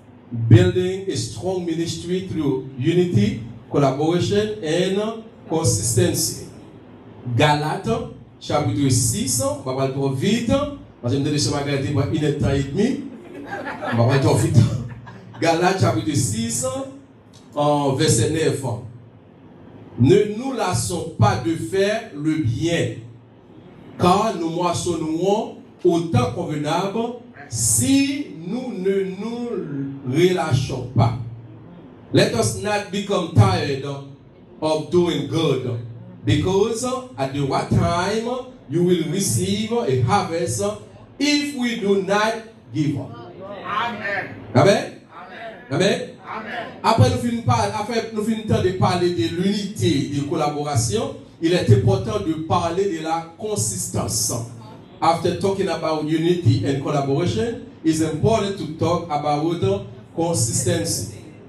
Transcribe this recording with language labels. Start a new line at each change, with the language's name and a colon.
English: Building a strong ministry through unity, collaboration and consistency.
French: Galates, chapitre 6, on va parler trop vite, parce que je me suis regardé pour 1 temps et demi. On va parler trop vite. Galates, chapitre 6, verset 9. Ne nous lassons pas de faire le bien, car nous moissonnons au temps convenable si nous ne nous relâchons pas.
English: Let us not become tired of doing good, because at the right time you will receive a harvest if we do not give up. Amen. Amen. Amen. Amen.
French: Après nous finissons de parler de l'unité, de collaboration, il est important de parler de la consistance.
English: After talking about unity and collaboration, it's important to talk about consistency.